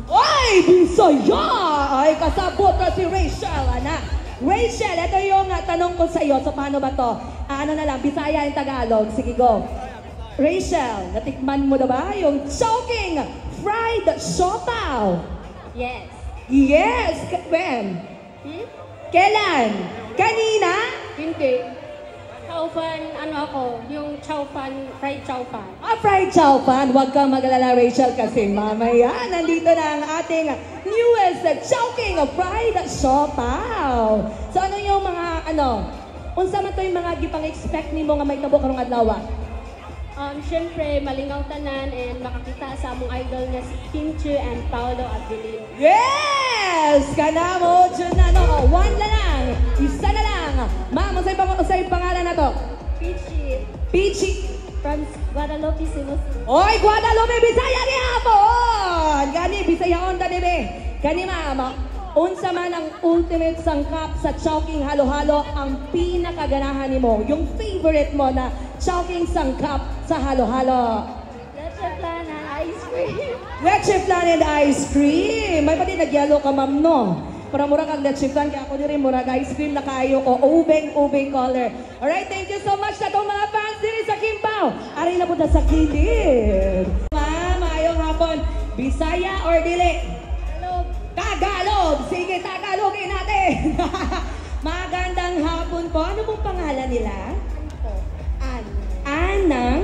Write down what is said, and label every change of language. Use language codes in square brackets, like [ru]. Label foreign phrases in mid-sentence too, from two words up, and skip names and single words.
[tl] Ay, Bisaya! [ceb] Ay, kasabot na si Rachel, anak. [tl] Rachel, ito yung tanong ko sa iyo. So, paano ba to? Ano na lang, Bisaya and Tagalog. Sige, go. Rachel, natikman mo na ba yung Chowking Fried Siopaw? [en] Yes. Yes! When? [tl] Kailan? Kanina? Hindi. Chowpan, yung chowpan, fried chowpan. Fried chowpan. Huwag kang mag-alala, Rachel, kasi mamaya nandito na ang ating newest Chowking Fried Siopaw. So ano yung mga, [ceb] unsa man to yung mga gipang-expect ni mo nga may tabo karong adlaw? Siyempre, malingaw tanan and makakita sa among idol na si Kim Chu and Paolo Avelino. Yes! Kana mo, dyan na, one na lang, isa na lang. Ma'am, unsay pangalan na to? Pichi. Pichi. [en] From Guadalupe, Cebu. [ceb] Oy, Guadalupe, Bisaya ni hapon! Gani, Bisayaon, danibe. Gani, ma'am, unsa man ang ultimate sangkap sa Chowking Halo-Halo ang pinakaganahan ni mo, [tl] yung favorite mo na Chowking sangkap sa Halo-Halo? [en] Leche flan and ice cream. [ceb] Leche flan [en] and ice cream. [ceb] May pati nagyalo ka, ma'am, no? Para mura kang leche flan, kaya ako din mura ice cream na kayo ko. [en] Ubeng color. Alright, thank you so much [tl] sa itong mga fans din sa [en] Kim Pao. [ceb] aray na punta sa kilid. Ma'am, ayong hapon. Bisaya or dili? Tagalog! [tl] Sige, Tagalogin natin! Magandang hapon po. Ano pong pangalan nila? Anang?